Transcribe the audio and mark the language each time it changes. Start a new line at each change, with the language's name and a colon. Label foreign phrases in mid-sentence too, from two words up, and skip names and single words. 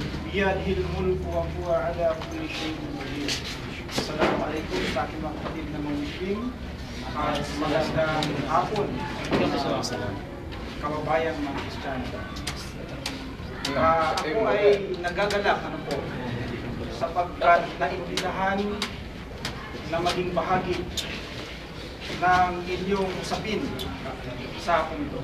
Arabic: بيده الملك وهو على كل شيء قدير.
Filipino: Assalamualaikum sa aking mga kapatid na mga Muslim at magandang hapon kababayan mga Kristiyano. Ako ay nagagalak sapagkat naimbitahan na maging bahagi ng inyong usapin sa hapon ito.